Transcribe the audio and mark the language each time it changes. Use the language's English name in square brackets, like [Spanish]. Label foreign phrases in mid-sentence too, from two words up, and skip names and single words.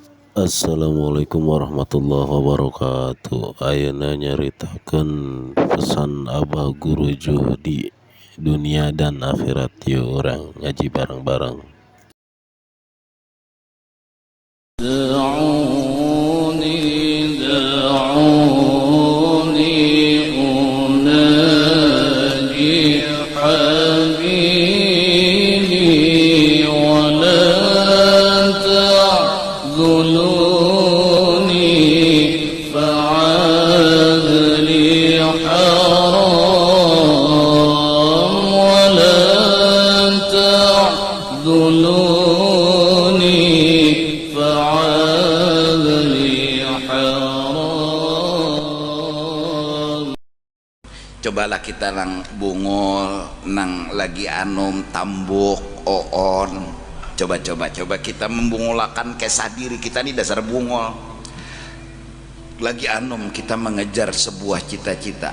[Arabic] السلام عليكم ورحمة الله وبركاته. [Sundanese] Ayeuna nyaritakeun pesan Abah Gurujo [Indonesian] di dunia dan akhirat. [Sundanese] Yuk urang ngaji bareng-bareng. [Arabic] دعوني دعوني أناجي حبيبي ولا تعذلوني فعاد لي حرام ولا تعذلوني فعاد لي حرام. [Banjar] Cobalah kita nang bungul, nang lagi anum tambuk oon. Coba kita membungulakan kesah diri kita nih dasar bungul. [Indonesian] Lagi anum kita mengejar sebuah cita-cita.